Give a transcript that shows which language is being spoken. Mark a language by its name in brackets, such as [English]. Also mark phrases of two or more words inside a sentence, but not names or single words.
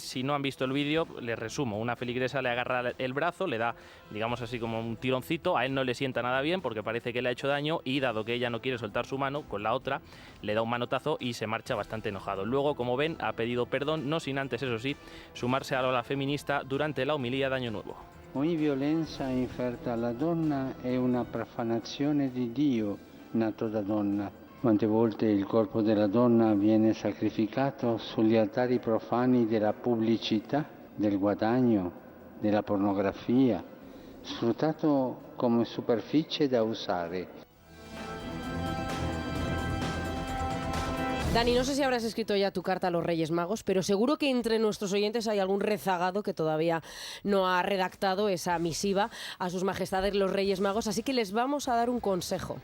[Spanish] Si no han visto el vídeo, les resumo. Una feligresa le agarra el brazo, le da, digamos así, como un tironcito. A él no le sienta nada bien porque parece que le ha hecho daño y, dado que ella no quiere soltar su mano, con la otra le da un manotazo y se marcha bastante enojado. Luego, como ven, ha pedido perdón, no sin antes, eso sí, sumarse a la ola feminista durante la homilía de Año Nuevo. [Italian] Ogni violenza inferta alla donna è una profanazione di Dio nato da donna. Quante volte il corpo della donna viene sacrificato sugli altari profani della pubblicità, del guadagno, della pornografia, sfruttato come superficie da usare. [Spanish] Dani, no sé si habrás escrito ya tu carta a los Reyes Magos, pero seguro que entre nuestros oyentes hay algún rezagado que todavía no ha redactado esa misiva a sus majestades los Reyes Magos, así que les vamos a dar un consejo.